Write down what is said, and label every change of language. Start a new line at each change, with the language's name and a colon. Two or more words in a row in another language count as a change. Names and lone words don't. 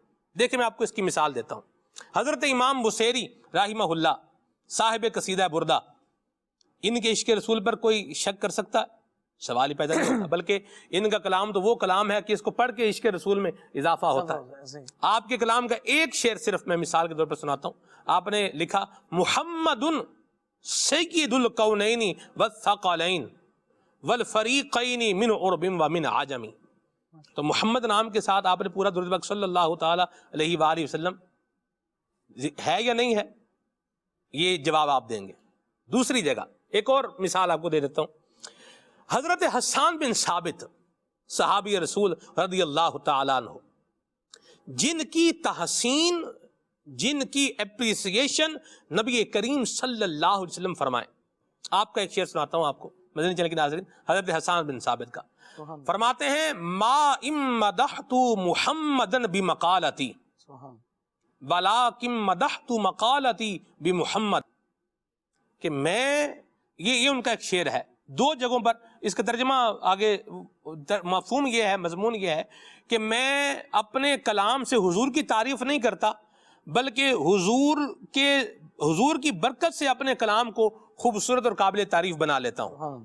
Urdu: دیکھیں میں آپ کو اس کی مثال دیتا ہوں۔ حضرت امام بصیری
Arabic: رحمہ اللہ
Urdu: صاحب قصیدہ بردہ، ان کے عشق رسول پر کوئی شک کر سکتا ہے؟ سوال ہی پیدا نہیں ہوتا، بلکہ ان کا کلام تو وہ کلام ہے کہ اس کو پڑھ کے عشق رسول میں اضافہ ہوتا ہے۔ آپ کے کلام کا ایک شعر صرف میں مثال کے طور پر سناتا ہوں۔ آپ نے لکھا
Arabic: محمد سید الکونین والثقلین والفریقین من عرب ومن عجم،
Urdu: تو محمد نام کے ساتھ آپ نے پورا درود پاک
Arabic: صلی اللہ تعالی علیہ وآلہ وسلم
Urdu: ہے یا نہیں ہے؟ یہ جواب آپ دیں گے۔ دوسری جگہ ایک اور مثال آپ کو دے دیتا ہوں۔ حضرت حسان بن ثابت صحابی رسول
Arabic: رضی اللہ تعالیٰ عنہ،
Urdu: جن کی تحسین، جن کی اپریسیشن نبی کریم
Arabic: صلی اللہ علیہ وسلم
Urdu: فرمائے۔ آپ کا ایک شعر سناتا ہوں آپ کو، مدنی چینل کے ناظرین، حضرت حسان بن ثابت کا، فرماتے ہیں
Arabic: ما امدحت محمدن بمقالتی ولیکن مدحت مقالتی بمحمد،
Urdu: کہ میں یہ ان کا ایک شعر ہے، دو جگہوں پر اس کا ترجمہ آگے مفہوم یہ ہے، مضمون یہ ہے کہ میں اپنے کلام سے حضور کی تعریف نہیں کرتا، بلکہ حضور کی برکت سے اپنے کلام کو خوبصورت اور قابل تعریف بنا لیتا ہوں۔